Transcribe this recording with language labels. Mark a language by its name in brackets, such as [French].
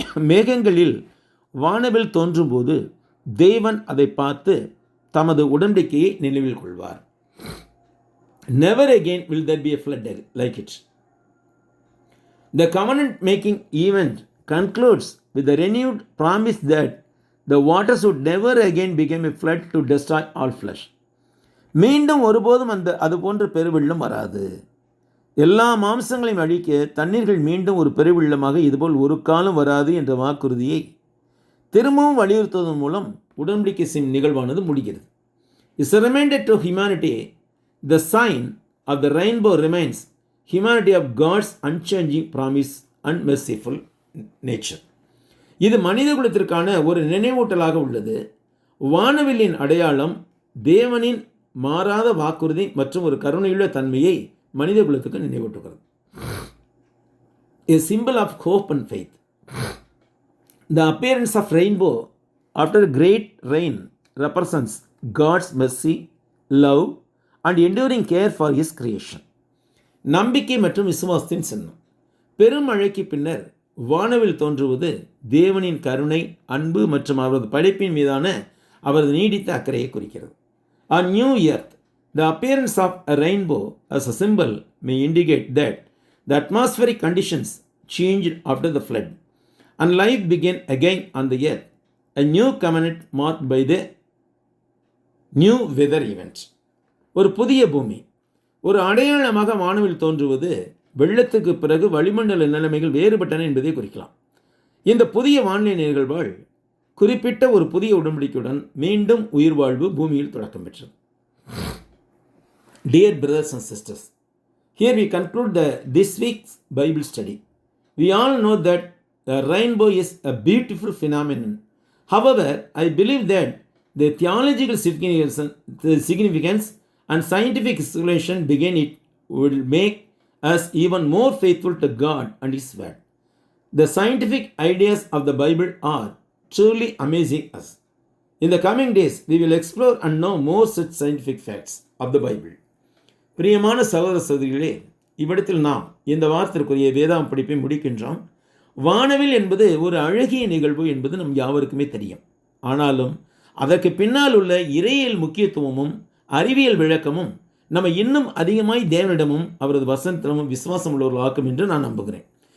[Tamil] மேகங்களில் வானவில் தோன்றும்போது தேவன் அதை பார்த்து தமது உடன்படிக்கையை நினைவில் கொள்வார். [English] Never again will there be a flood like it. The covenant making event concludes with the renewed promise that the waters would never again become a flood to destroy all flesh. [Tamil] மீண்டும் ஒருபோதும் அது போன்ற பெருவெள்ளம் வராது. எல்லா மாம்சங்களையும் அழிக்க தண்ணீர்கள் மீண்டும் ஒரு பெருவெள்ளமாக இதுபோல் ஒரு காலம் வராது என்ற வாக்குறுதியை திரும்பவும் வலியுறுத்துவதன் மூலம் உடன்படிக்கை செய்யும் நிகழ்வானது முடிகிறது. [English] It's a reminder to humanity. The sign of the rainbow reminds humanity of God's unchanging promise and merciful nature. [Tamil] இது மனித குலத்திற்கான ஒரு நினைவூட்டலாக உள்ளது. வானவில்லின் அடையாளம் தேவனின் மாறாத வாக்குறுதி மற்றும் ஒரு கருணையுள்ள தன்மையை மனித குலத்துக்கு நினைவூட்டுகிறது. [English] A symbol of hope and faith. The appearance of rainbow after great rain represents God's mercy, love and enduring care for his creation. [Tamil] நம்பிக்கை மற்றும் விசுவாசத்தின் சின்னம். பெருமழைக்கு பின்னர் வானவில் தோன்றுவது தேவனின் கருணை, அன்பு மற்றும் அவரது படைப்பின் மீதான அவரது நீடித்த அக்கறையை குறிக்கிறது. [English] On New Earth, the appearance of a rainbow as a symbol may indicate that the atmospheric conditions changed after the flood and life began again on the earth, a new covenant marked by the new weather event. [Tamil] ஒரு புதிய பூமி ஒரு அடையாளமாக வானவில் தோன்றுவது வெள்ளத்துக்கு பிறகு வளிமண்டல நிலைமைகள் வேறுபட்டன என்பதை குறிக்கலாம். இந்த புதிய வானிலை நிகழ்வால் குறிப்பிட்ட ஒரு புதிய உடன்படிக்கையுடன் மீண்டும் உயிர் வாழ்வு பூமியில் தொடக்கம் பெற்றது. [English] Dear brothers and sisters, here we conclude this week's Bible study. We all know that the rainbow is a beautiful phenomenon. However, I believe that the theological significance and scientific explanation behind it will make us even more faithful to God and His Word. The scientific ideas of the Bible are truly amazing us. In the coming days, we will explore and know more such scientific facts of the Bible. [Tamil] பிரியமான சகோதர சகோதரிகளே, இவ்விடத்தில் நாம் இந்த வாரத்திற்குரிய வேதாம் படிப்பை முடிக்கின்றோம். வானவில் என்பது ஒரு அழகிய நிகழ்வு என்பது நம் யாவருக்குமே தெரியும். ஆனாலும் அதற்கு பின்னால் உள்ள இறையியல் முக்கியத்துவமும் அறிவியல் விளக்கமும் நம்ம இன்னும் அதிகமாய் தேவனிடமும் அவரது வசனத்திடமும் விசுவாசம் உள்ளவர்களாக்கும் என்று நான் நம்புகிறேன்.